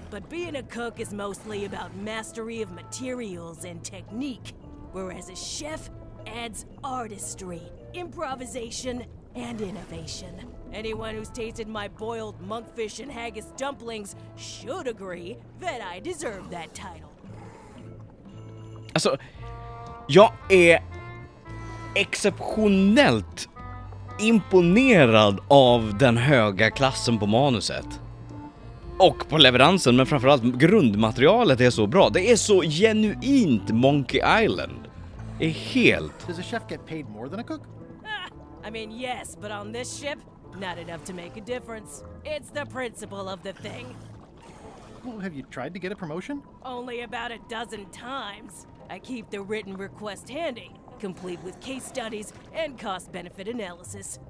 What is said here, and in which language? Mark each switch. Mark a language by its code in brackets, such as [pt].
[en] But being a cook is mostly about mastery of materials and technique, whereas a chef adds artistry, improvisation, and innovation. Anyone who's tasted my boiled monkfish and haggis dumplings should agree that I deserve that title. [sv] Alltså, jag är exceptionellt imponerad av den höga klassen på manuset. Och på leveransen, men framförallt grundmaterialet är så bra. Det är så genuint Monkey Island. Det är helt... [en] Does a chef get paid more than a cook? I mean, yes, but on this ship, not enough to make a difference. It's the principle of the thing. Well, have you tried to get a promotion? Only about a dozen times. I keep the written request handy, complete with case studies and cost-benefit analysis.